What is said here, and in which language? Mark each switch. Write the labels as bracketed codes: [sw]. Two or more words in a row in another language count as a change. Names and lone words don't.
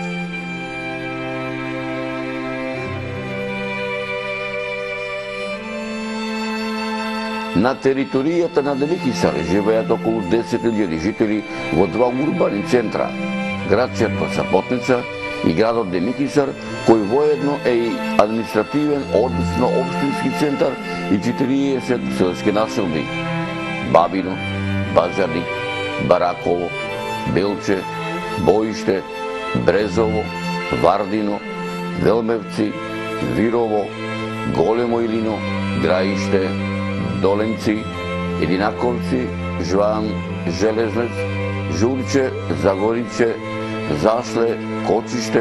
[mk] На територијата на Демикицар живеат околу 10.000 жители во два урбани центра, градчето Сапотница и градот Демикицар, кој воедно е и административен, односно општински центар и 40 селски населби: Бабино, Базарник, Бараково, Белче, Боиште, Брезово, Вардино, Велмевци, Вирово, Големо Илино, Граиште, Доленци, Единаковци, Жван, Железнец, Журче, Загориче, Зашле, Кочиште,